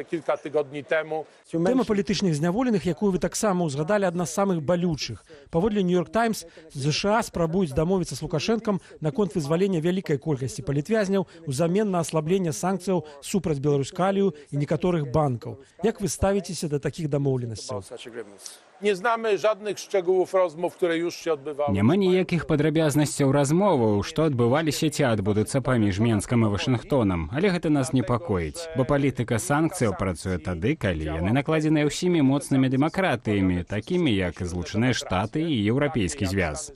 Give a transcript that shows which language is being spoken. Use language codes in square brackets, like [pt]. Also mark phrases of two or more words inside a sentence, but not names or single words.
[be] Тэма палітычных зняволеных, якую вы таксама ўзгадалі, адна з самых балючых. Паводле Нью-Йорк Таймс, ЗША спрабуюць дамовіцца з Лукашэнкам наконт вызвалення вялікай колькасці палітвязняў узамен на аслабленне санкцыяў супраць беларускай і некаторых банкаў. Як вы ставіцеся да такіх дамоўленасцяў? [pl] Nie znamy żadnych szczegółów rozmów, które już się odbywały. [be] Няма ніякіх падрабязнасцяў размоваў, што адбываліся ці адбудуцца паміж Менскам і Вашынгтонам, але гэта нас непакоіць, бо палітыка санкцыяў працуе тады, калі яны накладзеныя ўсімі моцнымі дэмакратыямі, такімі як Злучаныя Штаты і Еўрапейскі звяз.